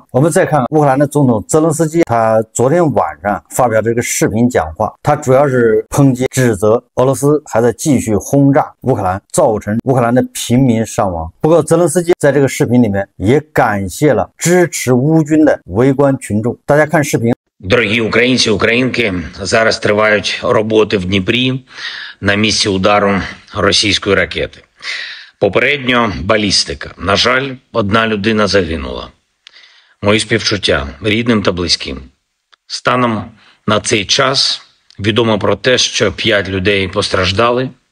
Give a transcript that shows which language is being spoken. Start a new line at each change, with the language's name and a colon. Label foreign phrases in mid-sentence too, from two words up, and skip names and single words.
Chinese: 我们再看乌克兰的总统泽连斯基，他昨天晚上发表这个视频讲话，他主要是抨击指责俄罗斯还在继续轰炸乌克兰，造成乌克兰的平民伤亡。不过泽连斯基在这个视频里面也感谢了支持乌军的围观群众。大家看视频。
Ukrainian: Дорогі українці, українки, зараз тривають роботи в Дніпрі на місці удару російської ракети. Попередньо балістика. На жаль, одна людина загинула. Мої співчуття рідним та близьким. Станом на цей час відомо про те, що 5 людей постраждали.